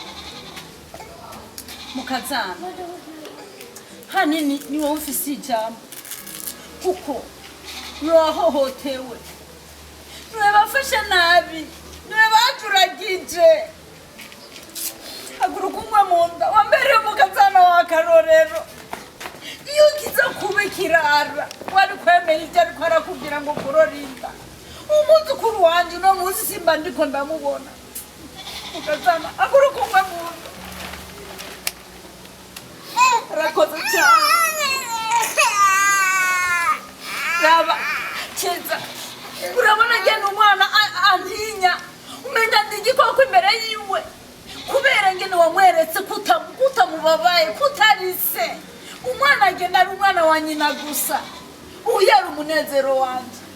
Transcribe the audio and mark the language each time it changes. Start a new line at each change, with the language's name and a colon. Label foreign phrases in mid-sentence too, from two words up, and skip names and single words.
Rundi: mukazana hanini ni wowe ufise ijambo kuko niwe wahohotewe niwe bafashe nabi niwe bajuragije haguruka umwe mu nda wambereye umukazana w'akarorero iyo ugize kuba ikirara wari kwemera ibyo ariko arakubwira ngo kurorinda umuzukuru wanje uno munsi simba ndiko ndamubona mukazana haguruka umwe mu nda rakoze cyane raba Chiza urabona ngene umwana antinya umenya ndi igikoko imbere yiwe kubera ngene wamweretse kutamubabaye kutarise umwana agenda ari umwana wa nyina gusa uyu yari umunezero wanje